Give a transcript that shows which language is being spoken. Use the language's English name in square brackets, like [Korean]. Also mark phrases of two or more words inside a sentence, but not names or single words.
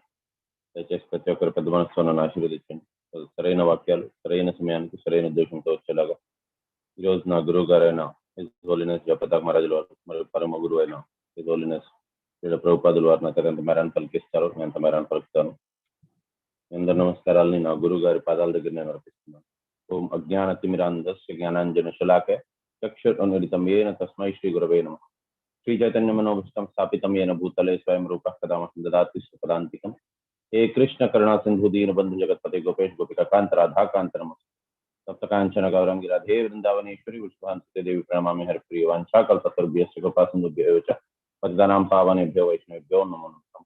[Telugu] దయచేసి ప్రతి ఒక్కరు పెద్ద మనసుతో నన్ను ఆశీర్వదించండి. సరైన వాక్యాలు సరైన సమయానికి సరైన ఉద్దేశంతో వచ్చేలాగా ఈరోజు నా గురువు గారైన [English] His Holiness [Telugu] జగపతాక్ మహారాజుల వారు మరియు పరమ గురువు అయిన [English] His Holiness [Telugu] శ్రీ ప్రభుపాదుల వారు నాకు ఎంత మేరాన్ని పలికిస్తారో నేను ఎంత మేరాన్ని పలుకుతాను. అందరి నమస్కారాలని నా గురువు గారి పాదాల దగ్గర నేను అర్పిస్తున్నాను. [Sanskrit] ఓం అజ్ఞాన తిమిరాంధస్య జ్ఞానాంజన శలాకే చక్షురున్మిళితం येन తస్మై శ్రీ గురవే నమః. श्री चैतन्य मनोभीष्टं स्थापितं येन भूतले स्वयं रूपः कदा मह्यं ददाति स्वपदान्तिकम्. हे कृष्ण करुणा सिन्धु दीनबन्धु जगत्पते गोपेश गोपिकान्त राधाकान्त नमस्ते. सप्तकाञ्चन गौरंगी राधे वृन्दावनेश्वरी विश्वान्ते देवी प्रणमामि हरिप्रिये वाञ्छाकल्पतरुभ्यश्च कृपासिन्धुभ्यो एव च पतितानां पावनेभ्यो वैष्णवेभ्यो नमो नमः.